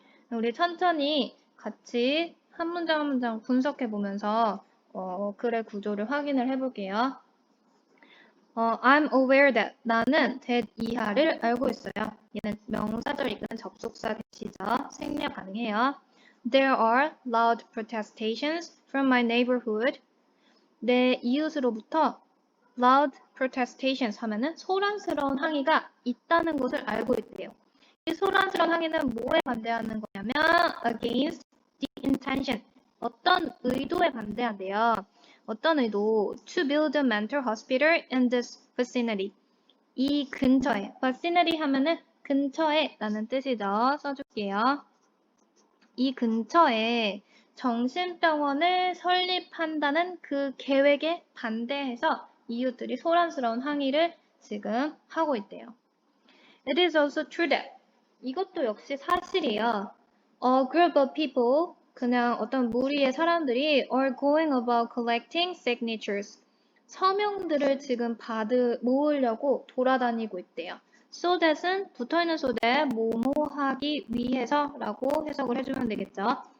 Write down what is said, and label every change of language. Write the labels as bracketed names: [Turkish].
[Korean] 우리 천천히 같이 한 문장 한 문장 분석해 보면서 글의 구조를 확인을 해볼게요. [English] I'm aware that [Korean] 나는 that 이하를 알고 있어요. 얘는 명사절 이끄는 접속사 대시죠. 생략 가능해요. [English] There are loud protestations from my neighborhood. [Korean] 내 이웃으로부터 loud protestations 하면은 소란스러운 항의가 있다는 것을 알고 있대요. 이 소란스러운 항의는 뭐에 반대하는 거냐면 [English] against the intention. [Korean] 어떤 의도에 반대한대요. 어떤 의도? [English] To build a mental hospital in this vicinity. [Korean] 이 근처에. vicinity 하면은 근처에 라는 뜻이죠. 써줄게요. 이 근처에 정신병원을 설립한다는 그 계획에 반대해서 이웃들이 소란스러운 항의를 지금 하고 있대요. [English] It is also true that [Korean] 이것도 역시 사실이에요. [English] A group of people [Korean] 그냥 어떤 무리의 사람들이 [English] are going about collecting signatures [Korean] 서명들을 지금 모으려고 돌아다니고 있대요. so that은 붙어있는 so that 뭐뭐 하기 위해서라고 해석을 해주면 되겠죠.